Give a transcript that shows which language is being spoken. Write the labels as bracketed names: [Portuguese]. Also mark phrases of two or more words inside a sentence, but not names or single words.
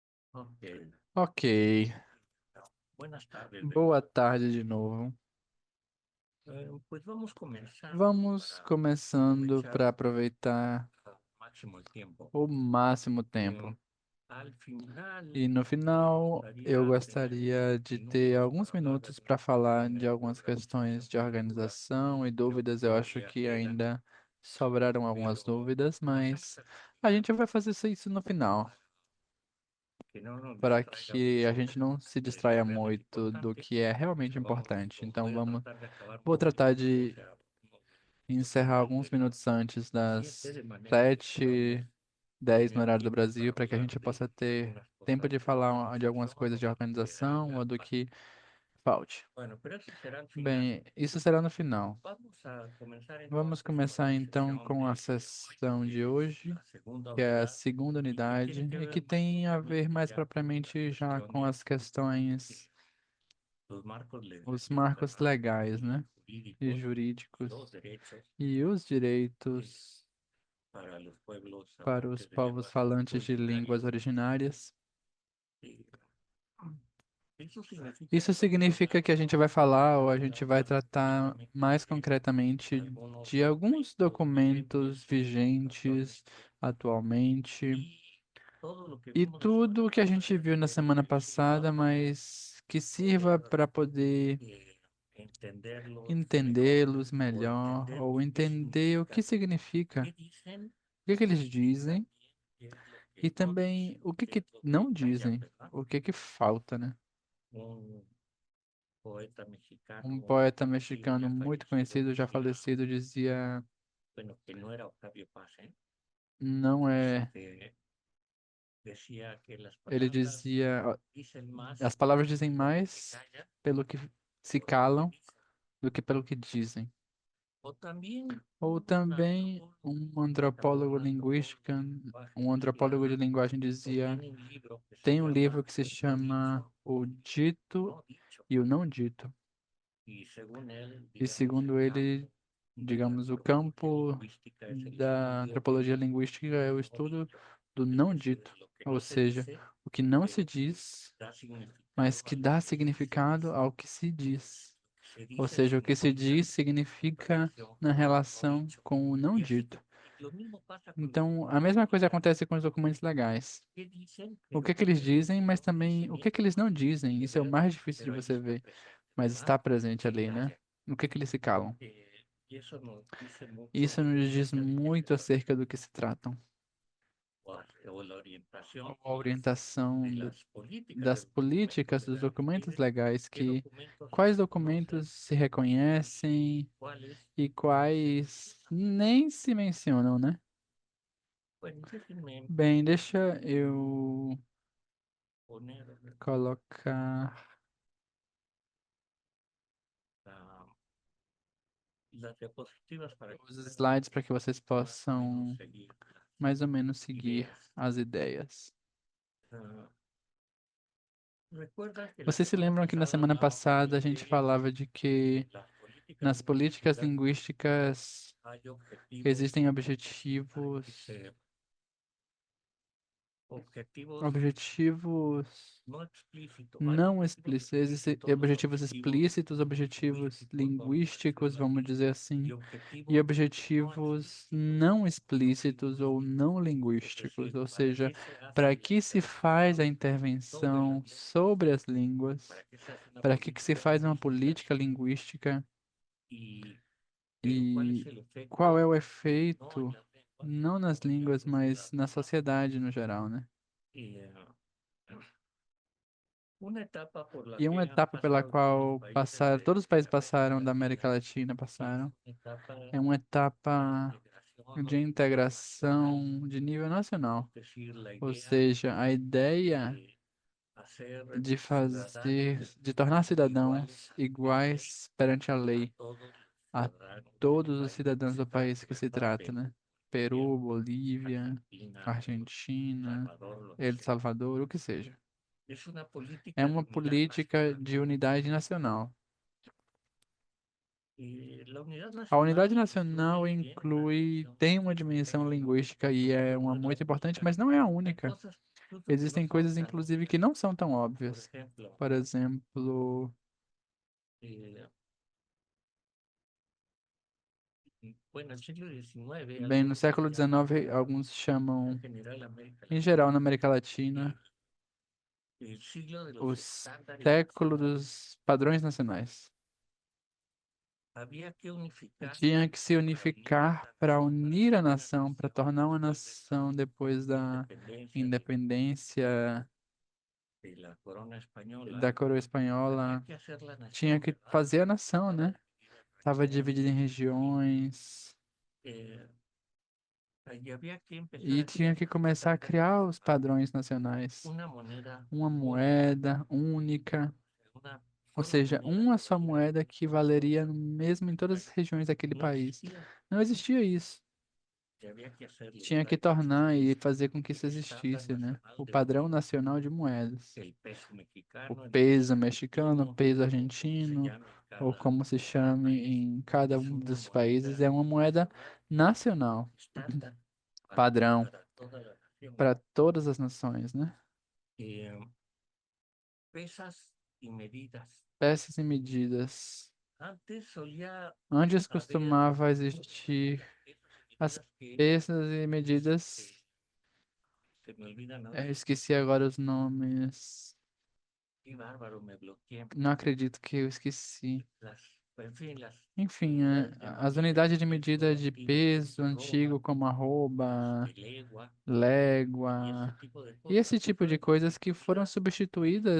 [Spanish] Ok. Ok, Buenas tardes de [Portuguese] boa [Spanish] nuevo. [Portuguese] tarde de novo. [Spanish] Pues vamos comenzando [Portuguese] Vamos para começando [Spanish] aprovechar [Portuguese] para aproveitar [Spanish] al máximo el tiempo. [Portuguese] o máximo Eh, tempo. [Spanish] Al final, [Portuguese] E no [Spanish] me [Portuguese] final, eu [Spanish] gustaría tener [Portuguese] gostaria [Spanish] unos [Portuguese] de ter [Spanish] minutos [Portuguese] alguns [Spanish] para hablar [Portuguese] minutos [Spanish] de [Portuguese] para falar de [Spanish] tener [Portuguese] algumas [Spanish] algunas [Portuguese] questões de [Spanish] dudas. [Portuguese] organização e [Spanish] Creo que [Portuguese] dúvidas. Eu acho [Spanish] todavía [Portuguese] que [Spanish] quedan, [Portuguese] ainda sobraram algumas [Spanish] pero [Portuguese] dúvidas, [Spanish] vamos a [Portuguese] mas [Spanish] empezar [Portuguese] a gente vai fazer isso no final, [Spanish] que no nos [Portuguese] para [Spanish] distraiga [Portuguese] que a [Spanish] mucho [Portuguese] gente não se [Spanish] de lo [Portuguese] distraia [Spanish] realmente [Portuguese] muito do [Spanish] importante. [Portuguese] que é [Spanish] O [Portuguese] realmente [Spanish] sea, [Portuguese] importante. Então [Spanish] voy a tratar de acabar [Portuguese] vou [Spanish] unos [Portuguese] tratar [Spanish] minutos, o [Portuguese] de [Spanish] sea, unos [Portuguese] encerrar [Spanish] minutos [Portuguese] alguns [Spanish] antes de [Portuguese] minutos antes [Spanish] las 7, [Portuguese] das [Spanish] de manera que podamos [Portuguese] 7h10 no [Spanish] tener [Portuguese] horário do [Spanish] tiempo [Portuguese] Brasil, [Spanish] para [Portuguese] para que a [Spanish] hablar [Portuguese] gente [Spanish] de [Portuguese] possa ter [Spanish] algunas [Portuguese] tempo [Spanish] cosas [Portuguese] de [Spanish] de [Portuguese] falar de algumas [Spanish] organización [Portuguese] coisas [Spanish] o [Portuguese] de [Spanish] lo que [Portuguese] organização [Spanish] haga [Portuguese] ou do [Spanish] falta. [Portuguese] que falte. [Spanish] Bueno, pero eso será al final. [Portuguese] Bem, isso será no final. [Spanish] Vamos a comenzar [Portuguese] Vamos [Spanish] entonces con [Portuguese] começar [Spanish] la [Portuguese] então [Spanish] sesión [Portuguese] com a [Spanish] de hoy, [Portuguese] sessão de [Spanish] que es [Portuguese] hoje, [Spanish] la segunda [Portuguese] que é a [Spanish] unidad [Portuguese] segunda [Spanish] y que [Portuguese] unidade [Spanish] tiene que [Portuguese] e [Spanish] ver [Portuguese] que [Spanish] más [Portuguese] tem a ver [Spanish] propiamente [Portuguese] mais [Spanish] ya con las [Portuguese] propriamente já com [Spanish] cuestiones, [Portuguese] as questões, [Spanish] los marcos [Portuguese] os [Spanish] legales, [Portuguese] marcos [Spanish] ¿verdad? [Portuguese] legais, [Spanish] Y [Portuguese] né? E [Spanish] jurídicos y [Portuguese] jurídicos [Spanish] los derechos [Portuguese] e os eh, direitos [Spanish] para los pueblos [Portuguese] para os [Spanish] hablantes de [Portuguese] povos [Spanish] lenguas [Portuguese] falantes de línguas [Spanish] originarias. [Portuguese] originárias. [Spanish] Eh, Eso significa [Portuguese] Isso [Spanish] entonces [Portuguese] significa que a gente vai falar ou a gente vai [Spanish] tratar [Portuguese] tratar [Spanish] específicamente [Portuguese] mais [Spanish] de [Portuguese] concretamente [Spanish] algunos [Portuguese] de alguns [Spanish] documentos [Portuguese] documentos [Spanish] vigentes [Portuguese] vigentes [Spanish] actualmente [Portuguese] atualmente [Spanish] y todo lo que [Portuguese] e [Spanish] vimos la [Portuguese] tudo [Spanish] semana [Portuguese] o que a [Spanish] pasada [Portuguese] gente viu na [Spanish] que [Portuguese] semana [Spanish] sirva [Portuguese] passada, [Spanish] para [Portuguese] mas que [Spanish] poder [Portuguese] sirva para poder [Spanish] entenderlos mejor [Portuguese] entendê-los [Spanish] o [Portuguese] melhor [Spanish] entender [Portuguese] ou [Spanish] qué [Portuguese] entender o que [Spanish] significan, [Portuguese] significa, [Spanish] qué dicen [Portuguese] o que eles [Spanish] y [Portuguese] dizem [Spanish] también qué es lo que [Portuguese] e [Spanish] no [Portuguese] também [Spanish] dicen, [Portuguese] o [Spanish] qué [Portuguese] que [Spanish] es lo que [Portuguese] não [Spanish] callan, [Portuguese] dizem, [Spanish] ¿verdad? [Portuguese] o que falta, né? [Spanish] Un poeta [Portuguese] Um [Spanish] mexicano [Portuguese] poeta [Spanish] conocido, [Portuguese] mexicano [Spanish] ya [Portuguese] muito [Spanish] fallecido, [Portuguese] conhecido, já [Spanish] decía, [Portuguese] falecido, dizia: [Spanish] bueno, que no era Octavio Paz, ¿eh? [Portuguese] não é. [Spanish] Este, decía que las [Portuguese] Ele [Spanish] palabras [Portuguese] dizia: "Ó, [Spanish] dicen más [Portuguese] as palavras dizem [Spanish] por lo que [Portuguese] mais [Spanish] callan [Portuguese] pelo que se [Spanish] por lo que [Portuguese] calam [Spanish] dicen. [Portuguese] do que pelo que dizem." [Spanish] O también [Portuguese] Ou também [Spanish] un antropólogo del lenguaje [Portuguese] um antropólogo de [Spanish] decía, [Portuguese] linguagem [Spanish] o [Portuguese] dizia: [Spanish] tiene un libro que se [Portuguese] tem um livro [Spanish] llama [Portuguese] que se [Spanish] Lo [Portuguese] chama [Spanish] dicho [Portuguese] O [Spanish] y [Portuguese] Dito [Spanish] no dicho. [Portuguese] e o Não Dito. [Spanish] Y según él, [Portuguese] E [Spanish] digamos, [Portuguese] segundo [Spanish] el [Portuguese] ele, [Spanish] campo de la [Portuguese] digamos, o [Spanish] antropología [Portuguese] campo [Spanish] lingüística es el [Portuguese] da [Spanish] estudio [Portuguese] antropologia [Spanish] del [Portuguese] linguística é o [Spanish] no [Portuguese] estudo [Spanish] dicho, [Portuguese] do [Spanish] es [Portuguese] não [Spanish] decir, [Portuguese] dito, [Spanish] lo que [Portuguese] ou [Spanish] no se [Portuguese] seja, [Spanish] dice, [Portuguese] o que não se [Spanish] pero [Portuguese] diz, [Spanish] da [Portuguese] mas [Spanish] significado [Portuguese] que [Spanish] a [Portuguese] dá [Spanish] lo que se [Portuguese] significado [Spanish] dice. [Portuguese] ao que se diz. [Spanish] Lo que se [Portuguese] Ou [Spanish] dice [Portuguese] seja, o que se [Spanish] significa [Portuguese] diz [Spanish] en [Portuguese] significa [Spanish] relación [Portuguese] na [Spanish] con lo no [Portuguese] relação [Spanish] dicho. [Portuguese] com o não [Spanish] Y así, [Portuguese] dito. [Spanish] y lo mismo pasa con los [Portuguese] Então, a [Spanish] documentos [Portuguese] mesma coisa [Spanish] legales. [Portuguese] acontece com os documentos legais. [Spanish] ¿Qué dicen? [Portuguese] O [Spanish] Pero [Portuguese] que eles [Spanish] también [Portuguese] dizem, mas [Spanish] lo que [Portuguese] também [Spanish] dicen [Portuguese] o [Spanish] y [Portuguese] que eles não [Spanish] tiene [Portuguese] dizem. [Spanish] que [Portuguese] Isso é o [Spanish] ver, [Portuguese] mais difícil de [Spanish] pero ahí [Portuguese] você [Spanish] está [Portuguese] ver, [Spanish] presente, [Portuguese] mas [Spanish] ¿verdad? [Portuguese] está presente [Spanish] Que [Portuguese] ali, né? [Spanish] callan. [Portuguese] O que eles se calam. [Spanish] Y eso nos dice [Portuguese] Isso [Spanish] mucho [Portuguese] nos diz [Spanish] acerca de qué se [Portuguese] muito [Spanish] trata, [Portuguese] acerca do que se tratam. [Spanish] o la orientación [Portuguese] A orientação [Spanish] de las políticas de [Portuguese] das [Spanish] los documentos [Portuguese] políticas dos [Spanish] legales, [Portuguese] documentos legais, [Spanish] qué [Portuguese] que [Spanish] documentos se [Portuguese] quais [Spanish] reconocen [Portuguese] documentos se reconhecem [Spanish] cuáles [Portuguese] e [Spanish] no se [Portuguese] quais [Spanish] mencionan. [Portuguese] nem se mencionam, né? [Spanish] Bueno, déjenme [Portuguese] Bem, deixa eu [Spanish] poner [Portuguese] colocar [Spanish] la- las diapositivas para que [Portuguese] os [Spanish] ustedes [Portuguese] slides para que vocês [Spanish] más o menos [Portuguese] possam [Spanish] seguir las [Portuguese] mais ou menos seguir [Spanish] ideas. [Portuguese] as ideias. [Spanish] Ah, recuerda que la [Portuguese] Vocês se [Spanish] semana [Portuguese] lembram que na [Spanish] pasada [Portuguese] semana [Spanish] hablábamos [Portuguese] passada [Spanish] de [Portuguese] a gente [Spanish] que [Portuguese] falava de que [Spanish] las políticas [Portuguese] nas políticas [Spanish] lingüísticas [Portuguese] linguísticas [Spanish] hay objetivos, [Portuguese] existem objetivos objetivos [Spanish] no explícitos, hay [Portuguese] não objetivos explícitos, existem [Spanish] explícitos, objetivos [Portuguese] objetivos explícitos, objetivos [Spanish] lingüísticos, vamos a [Portuguese] linguísticos, [Spanish] decirlo [Portuguese] vamos [Spanish] así, [Portuguese] dizer [Spanish] y [Portuguese] assim, e [Spanish] objetivos no [Portuguese] objetivos [Spanish] explícitos, [Portuguese] não [Spanish] no [Portuguese] explícitos ou [Spanish] lingüísticos. [Portuguese] não [Spanish] Es [Portuguese] linguísticos, [Spanish] decir, [Portuguese] ou [Spanish] para [Portuguese] seja, [Spanish] qué se hace [Portuguese] para [Spanish] la [Portuguese] que se faz a [Spanish] intervención sobre [Portuguese] intervenção [Spanish] las lenguas, [Portuguese] sobre as línguas, [Spanish] para qué se hace una [Portuguese] para que se [Spanish] política [Portuguese] faz uma [Spanish] lingüística [Portuguese] política linguística [Spanish] y cuál es [Portuguese] e [Spanish] el [Portuguese] qual é [Spanish] efecto [Portuguese] o [Spanish] no en [Portuguese] efeito, [Spanish] las lenguas, [Portuguese] não nas [Spanish] sino en la [Portuguese] línguas, [Spanish] sociedad, [Portuguese] mas na [Spanish] ¿verdad? [Portuguese] sociedade no geral, né? [Spanish] Y una etapa por la [Portuguese] E uma [Spanish] que han [Portuguese] etapa pela [Spanish] pasado todos los [Portuguese] qual [Spanish] países [Portuguese] passaram, todos os [Spanish] de [Portuguese] países [Spanish] América [Portuguese] passaram, da [Spanish] Latina [Portuguese] América Latina [Spanish] es [Portuguese] passaram, [Spanish] una etapa [Portuguese] é uma [Spanish] de [Portuguese] etapa [Spanish] integración o [Portuguese] de [Spanish] de nivel nacional, [Portuguese] integração de nível [Spanish] es [Portuguese] nacional. [Spanish] decir, la [Portuguese] Ou [Spanish] idea [Portuguese] seja, a ideia [Spanish] de hacer [Portuguese] de fazer, [Spanish] ciudadanos [Portuguese] de tornar [Spanish] iguales [Portuguese] cidadãos [Spanish] ante la ley [Portuguese] iguais perante a [Spanish] a [Portuguese] lei [Spanish] todos los [Portuguese] a [Spanish] ciudadanos del [Portuguese] todos os [Spanish] país que [Portuguese] cidadãos [Spanish] se [Portuguese] do país [Spanish] trate, [Portuguese] que se [Spanish] ¿verdad? [Portuguese] trata, [Spanish] Perú, [Portuguese] né? [Spanish] Bolivia, [Portuguese] Peru, Bolívia, [Spanish] Argentina, [Portuguese] Argentina, [Spanish] Salvador, lo que El sea. [Portuguese] Salvador, o que seja. [Spanish] Es una [Portuguese] É [Spanish] política de [Portuguese] uma [Spanish] unidad [Portuguese] política [Spanish] nacional. [Portuguese] de unidade nacional. [Spanish] Y la unidad [Portuguese] A unidade [Spanish] nacional [Portuguese] nacional [Spanish] incluye, tiene una [Portuguese] inclui, [Spanish] dimensión [Portuguese] tem uma [Spanish] lingüística [Portuguese] dimensão [Spanish] y [Portuguese] linguística e [Spanish] eso [Portuguese] é [Spanish] sin [Portuguese] uma [Spanish] duda [Portuguese] muito importante, [Spanish] implica [Portuguese] mas não é a [Spanish] hay [Portuguese] única. [Spanish] cosas. incluso que no [Portuguese] Existem [Spanish] son [Portuguese] coisas, [Spanish] tan [Portuguese] inclusive, [Spanish] obvias. [Portuguese] que não são tão [Spanish] Por [Portuguese] óbvias. [Spanish] ejemplo, [Portuguese] Por exemplo, [Spanish] eh, bueno, el siglo XIX, [Portuguese] bem, no [Spanish] algunos le [Portuguese] século [Spanish] llaman [Portuguese] XIX, alguns chamam, [Spanish] en general América [Portuguese] em [Spanish] Latina, [Portuguese] geral, na América Latina, [Spanish] el siglo de [Portuguese] o [Spanish] los estándares [Portuguese] século [Spanish] nacionales. [Portuguese] dos padrões nacionais. [Spanish] Había que unificar [Portuguese] Tinha que se [Spanish] para unir a [Portuguese] unificar [Spanish] la [Portuguese] para [Spanish] nación, para [Portuguese] unir [Spanish] ser [Portuguese] a [Spanish] una [Portuguese] nação, para [Spanish] nación [Portuguese] tornar uma [Spanish] después de esa [Portuguese] nação depois da [Spanish] independencia [Portuguese] independência [Spanish] de la corona española. [Portuguese] da coroa [Spanish] Había [Portuguese] espanhola. [Spanish] que hacer la [Portuguese] Tinha [Spanish] nación, [Portuguese] que [Spanish] ¿verdad? [Portuguese] fazer a nação, [Spanish] Estaba [Portuguese] né? [Spanish] dividida en [Portuguese] Estava [Spanish] regiones, [Portuguese] dividida em regiões [Spanish] eh, y había que empezar [Portuguese] e [Spanish] a crear [Portuguese] tinha que [Spanish] los [Portuguese] começar a [Spanish] estándares [Portuguese] criar os [Spanish] nacionales. [Portuguese] padrões nacionais. [Spanish] Una moneda [Portuguese] Uma [Spanish] única, [Portuguese] moeda única, [Spanish] una [Portuguese] ou [Spanish] sola [Portuguese] seja, [Spanish] moneda [Portuguese] uma [Spanish] que [Portuguese] só [Spanish] valiera [Portuguese] moeda que [Spanish] en todos [Portuguese] valeria [Spanish] los [Portuguese] mesmo em todas as [Spanish] países. [Portuguese] regiões daquele [Spanish] No [Portuguese] país. [Spanish] existía. [Portuguese] Não existia isso. [Spanish] Y había que hacerlo, [Portuguese] Tinha que [Spanish] ¿verdad? Que [Portuguese] tornar e [Spanish] existiese [Portuguese] fazer com que isso [Spanish] el estándar [Portuguese] existisse, né? [Spanish] nacional [Portuguese] O [Spanish] de [Portuguese] padrão [Spanish] moneda, [Portuguese] nacional de moedas. [Spanish] el peso [Portuguese] O [Spanish] mexicano, el [Portuguese] peso [Spanish] peso [Portuguese] mexicano, o [Spanish] argentino, [Portuguese] peso [Spanish] o como se [Portuguese] argentino, [Spanish] llame en [Portuguese] ou [Spanish] cada [Portuguese] como se chame [Spanish] país, [Portuguese] em cada [Spanish] es [Portuguese] um [Spanish] una [Portuguese] dos países, [Spanish] moneda [Portuguese] é uma moeda [Spanish] nacional, [Portuguese] nacional, [Spanish] estándar [Portuguese] padrão, [Spanish] para toda la nación. [Portuguese] para todas as nações, né? [Spanish] Eh, pesas y medidas. [Portuguese] Peças e medidas. [Spanish] Antes solía [Portuguese] Antes [Spanish] haber [Portuguese] costumava existir [Spanish] pesas y [Portuguese] as [Spanish] medidas que [Portuguese] peças e medidas. [Spanish] se me olvidan ahora. [Portuguese] Esqueci agora os nomes. [Spanish] Qué bárbaro, me bloqueé. [Portuguese] Não acredito que eu esqueci. [Spanish] En fin, las [Portuguese] Enfim, [Spanish] unidades de [Portuguese] as [Spanish] medida [Portuguese] unidades [Spanish] de [Portuguese] de [Spanish] peso [Portuguese] medida de [Spanish] antiguo como [Portuguese] peso [Spanish] arroba, [Portuguese] antigo, como arroba, [Spanish] de legua y ese [Portuguese] légua, [Spanish] tipo de [Portuguese] e esse [Spanish] cosas [Portuguese] tipo de [Spanish] fueron [Portuguese] coisas que foram [Spanish] sustituidas en